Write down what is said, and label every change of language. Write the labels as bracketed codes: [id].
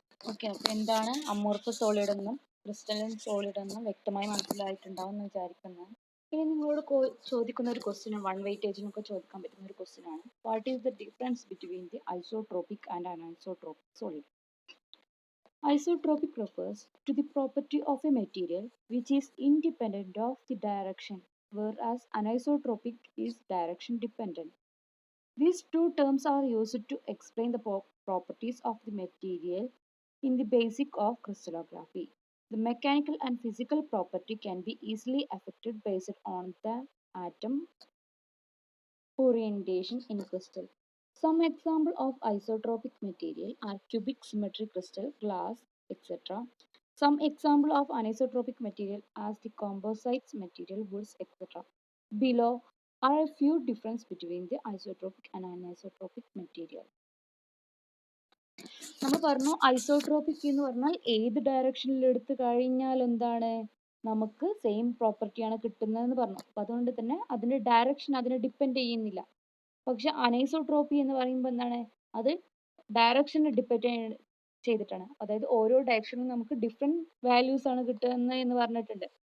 [ml] Okay, എന്താണ് amorphous solid എന്നും crystalline solid എന്നും വ്യക്തമായി മനസ്സിലായിട്ടുണ്ടാവും എന്ന് വിചാരിക്കുന്നു. ഇനി നിങ്ങളോട് ചോദിക്കുന്ന ഒരു ക്വസ്റ്റ്യൻ, വൺ വെയിറ്റേജിനൊക്കെ ചോദിക്കാൻ പറ്റുന്ന ഒരു ക്വസ്റ്റ്യൻ ആണ്. [en] What is the difference between the isotropic and anisotropic solid? Isotropic refers to the property of a material which is independent of the direction, whereas anisotropic is direction dependent. These two terms are used to explain the properties of the material in the basic of crystallography. The mechanical and physical property can be easily affected based on the atom orientation in crystal. Some examples of isotropic material are cubic symmetry crystal, glass, etc. Some example of anisotropic material as the composites material, woods, etc. Below are a few differences between the isotropic and anisotropic material. [ml] നമ്മൾ പറഞ്ഞു isotropic എന്ന് പറഞ്ഞാൽ ഏത് ഡയറക്ഷനിൽ എടുത്തു കഴിഞ്ഞാൽ എന്താണ് നമുക്ക് സെയിം പ്രോപ്പർട്ടിയാണ് കിട്ടുന്നതെന്ന് പറഞ്ഞു. അപ്പൊ അതുകൊണ്ട് തന്നെ അതിന്റെ ഡയറക്ഷൻ അതിനെ ഡിപ്പെൻഡ് ചെയ്യുന്നില്ല. പക്ഷെ അനൈസോട്രോപ്പി എന്ന് പറയുമ്പോൾ എന്താണ്? അത് ഡയറക്ഷനെ ഡിപ്പെൻഡ് ചെയ്തിട്ടാണ്. അതായത് ഓരോ ഡയറക്ഷനും നമുക്ക് ഡിഫറെന്റ് വാല്യൂസ് ആണ് കിട്ടുന്നത് എന്ന് പറഞ്ഞിട്ടുണ്ട്.